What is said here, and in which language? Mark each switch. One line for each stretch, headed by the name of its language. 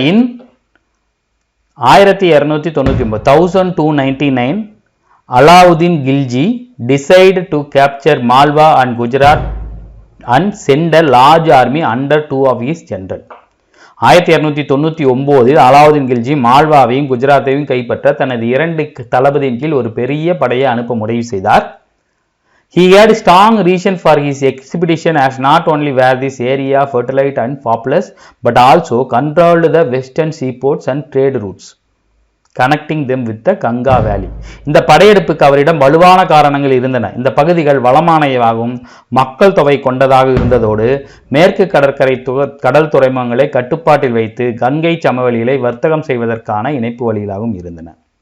English: In 1299 1299 Alauddin Khilji decide to capture Malwa and Gujarat and sent a large army under 2 of his general.
Tamil: 1299 Alauddin Khilji மால்வாவையும் குஜராத்தையும் கைப்பற்ற தனது 2 தளபதியின் கீழ் ஒரு பெரிய படையை அனுப்ப முடிவு செய்தார்.
English: He had strong reason for his expedition as not only were this area fertile and populous but also controlled the western seaports and trade routes connecting them with the Ganga Valley.
Tamil: இந்த படையெடுப்புக்கு அவரிடம் வலுவான காரணங்கள் இருந்தன. இந்த பகுதிகள் வளமானவையாகவும் மக்கள் தொகை கொண்டதாக இருந்ததோடு மேற்கு கடல் துறைமுகங்களை கட்டுப்பாட்டில் வைத்து கங்கை சமவெளிகளை வர்த்தகம் செய்வதற்கான இணைப்பு வழிகளாகவும் இருந்தன.